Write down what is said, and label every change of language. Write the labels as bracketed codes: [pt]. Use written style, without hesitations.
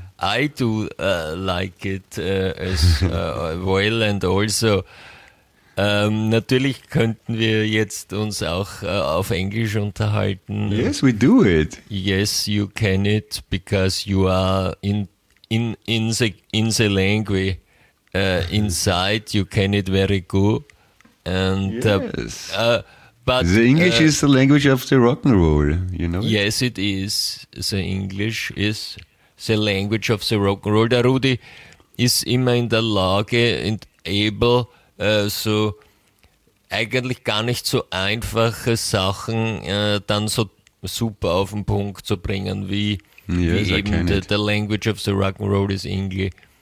[en] I do like it as well, and also [de] natürlich könnten wir jetzt uns auch auf Englisch unterhalten. [en] Yes, we do it. Yes, you can it, because you are in the language inside. You can it very good. And yes. But the English is the language of the rock and roll. You know. Yes, it is. The English is the language of the rock and roll. [de] Der Rudi ist immer in der Lage und able, so eigentlich gar nicht so einfache Sachen dann so super auf den Punkt zu bringen, wie, [en] yes, [de] wie eben [en] the language of the rock and roll is English.